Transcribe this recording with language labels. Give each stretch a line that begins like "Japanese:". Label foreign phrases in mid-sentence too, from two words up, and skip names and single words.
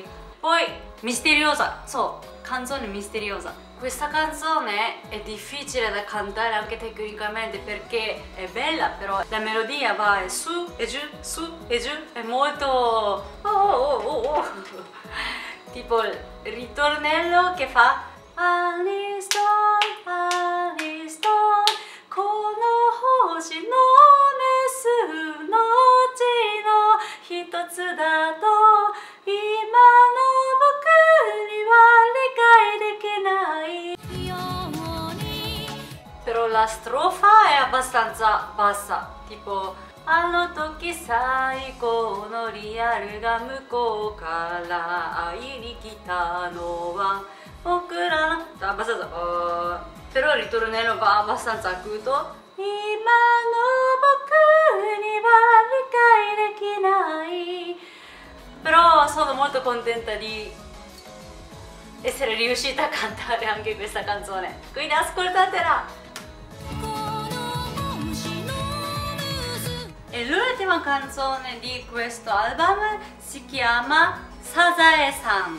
Italian: Poi misteriosa, canzone misteriosa. Questa canzone è difficile da cantare anche tecnicamente perché è bella, però la melodia va su e giù, è molto... tipo il ritornello che fa Aniston,
Japanese: この星のネスの内の一つだと今の僕には理解できない.
Italian: Però la strofa è abbastanza bassa, tipo
Japanese: あの時最高のリアルが向こうから会いに来たのは僕らの... abbastanza...
Italian: però il ritornello va abbastanza acuto.
Japanese: 今の僕には理解できない.
Italian: Però sono molto contenta di essere riuscita a cantare anche questa canzone, quindi ascoltatela! E l'ultima canzone di questo album si chiama Sazae-san.